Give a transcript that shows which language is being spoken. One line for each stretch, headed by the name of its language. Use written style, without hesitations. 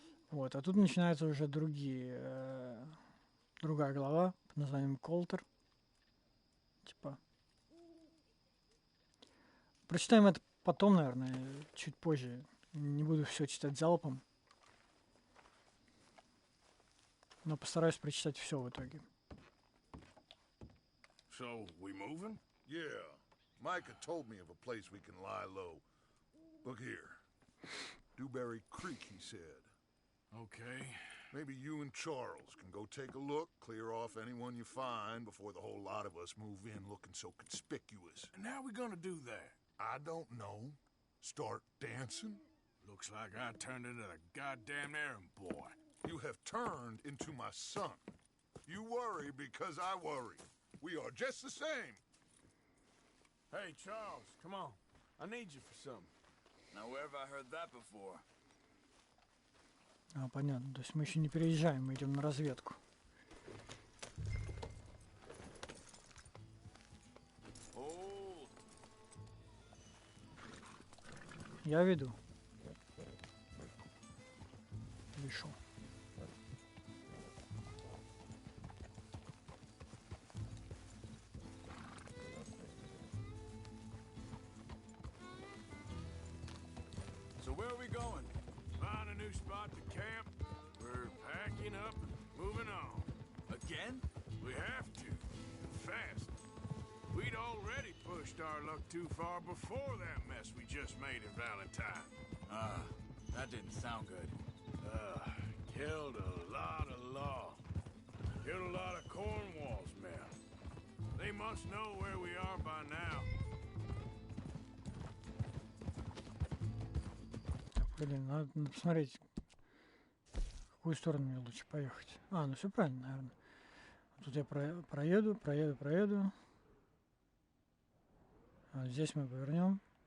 Russian: Вот, а тут начинается уже другая глава под названием Колтер. Типа. Прочитаем это потом, наверное, чуть позже. Не буду все читать залпом. Но постараюсь прочитать все в итоге.
English: So, we moving? Yeah. Micah told me of a place we can lie low. Look here. Dewberry Creek, he said. Okay. Maybe you and Charles can go take a look, clear off anyone you find before the whole lot of us move in looking so conspicuous. And how we gonna do that? I don't know. Start dancing? Looks like I turned into a goddamn errand boy. You have turned into my son. You worry because I worry. We are just the same. Hey, Charles, come on. I need you for something. Now, where have I heard that before?
Russian: Понятно. То есть мы еще не переезжаем, мы идем на разведку.
English: Hold.
Russian: Я веду. Вышел.
English: So where are we going? Find a new spot to camp. We're packing up and moving on. Again? We have to. And fast. We'd already pushed our luck too far before that mess we just made at Valentine. That didn't sound good. Killed a lot of law. Killed a lot of Cornwall's men. They must know where we are by now.
Russian: Блин, надо посмотреть, в какую сторону мне лучше поехать. Ну все правильно, наверное. Тут я проеду. А здесь мы повернем.